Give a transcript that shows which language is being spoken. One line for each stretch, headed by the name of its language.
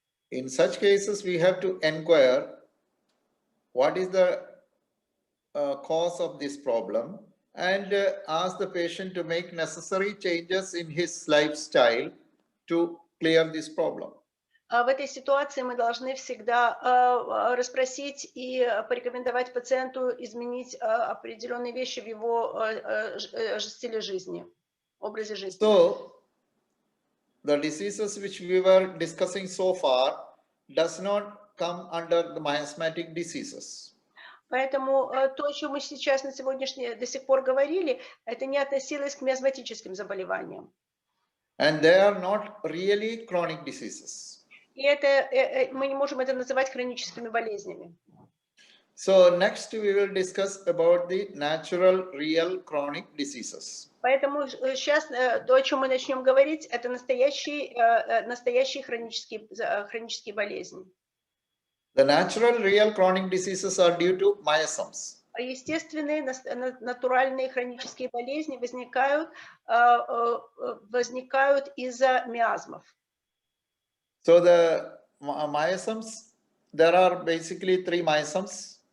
English: In such cases, we have to inquire what is the cause of this problem and ask the patient to make necessary changes in his lifestyle to clear this problem.
Russian: В этой ситуации мы должны всегда расспросить и порекомендовать пациенту изменить определенные вещи в его стиле жизни, образе жизни.
English: So, the diseases which we were discussing so far does not come under the miasmatic diseases.
Russian: Поэтому то, о чем мы сейчас до сих пор говорили, это не относилось к миазматическим заболеваниям.
English: And they are not really chronic diseases.
Russian: И мы не можем это называть хроническими болезнями.
English: So next we will discuss about the natural, real chronic diseases.
Russian: Поэтому сейчас то, о чем мы начнем говорить, это настоящие хронические болезни.
English: The natural, real chronic diseases are due to miasms.
Russian: Естественные, натуральные хронические болезни возникают из-за миазмов.
English: So the miasms, there are basically 3 miasms.